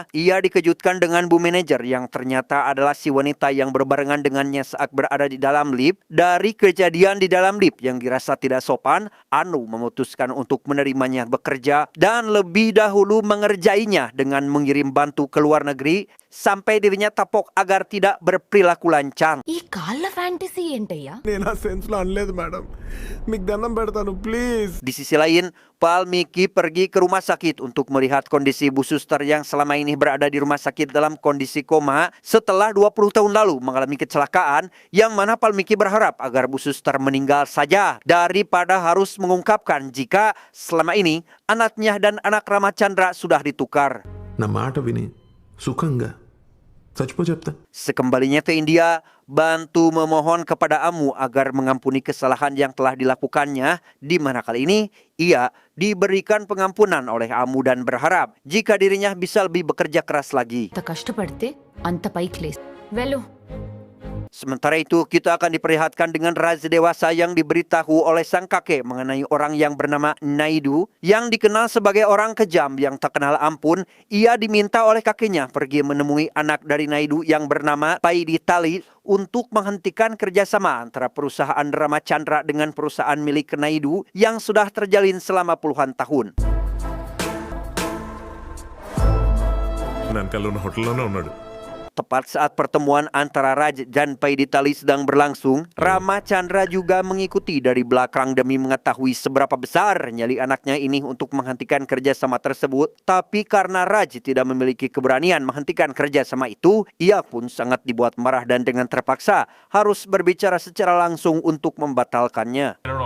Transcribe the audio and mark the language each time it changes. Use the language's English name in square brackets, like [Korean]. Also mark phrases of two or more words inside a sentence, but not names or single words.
[Indonesian] Ia dikejutkan dengan Bu Manajer yang ternyata adalah si wanita yang berbarengan dengannya saat berada di dalam lift. Dari kejadian di dalam lift yang dirasa tidak sopan, Anu memutuskan untuk menerimanya bekerja dan lebih dahulu mengerjainya dengan mengirim Bantu ke luar negeri sampai dirinya tapok agar tidak berperilaku lancang. [Telugu] ఈ కాళ్ళ ఫ్యాంటసీ ఏంటయ్యా? నేను ఆ సెన్స్ లో అనలేదు మేడం, మీకు దండం పెడతాను ప్లీజ్. [Indonesian] Di sisi lain, Pal Miki pergi ke rumah sakit untuk melihat kondisi Bu Suster yang selama ini berada di rumah sakit dalam kondisi koma setelah 20 tahun lalu mengalami kecelakaan, yang mana Pal Miki berharap agar Bu Suster meninggal saja daripada harus mengungkapkan jika selama ini anaknya dan anak Ramachandra sudah ditukar. [Telugu] నా మాట విని సుఖంగా చచ్చిపో చెప్తా. [Indonesian] Sekembalinya ke India, Bantu memohon kepada Amu agar mengampuni kesalahan yang telah dilakukannya, di mana kali ini ia diberikan pengampunan oleh Amu dan berharap jika dirinya bisa lebih bekerja keras lagi. [Telugu] అంత కష్టపడితే అంత పైకి లేసి వెళ్ళు. [Indonesian] Sementara itu, kita akan diperlihatkan dengan raz dewasa yang diberitahu oleh sang kakek mengenai orang yang bernama Naidu, yang dikenal sebagai orang kejam yang tak kenal ampun. Ia diminta oleh kakeknya pergi menemui anak dari Naidu yang bernama Paiditali untuk menghentikan kerjasama antara perusahaan Ramachandra dengan perusahaan milik Naidu yang sudah terjalin selama puluhan tahun. [Telugu] వెనకాల ఉన్న హోటల్లోనే ఉన్నాడు. [Indonesian] Tepat saat pertemuan antara Raj dan Paiditali sedang berlangsung, Ramachandra juga mengikuti dari belakang demi mengetahui seberapa besar nyali anaknya ini untuk menghentikan kerjasama tersebut. Tapi karena Raj tidak memiliki keberanian menghentikan kerjasama itu, ia pun sangat dibuat marah dan dengan terpaksa harus berbicara secara langsung untuk membatalkannya.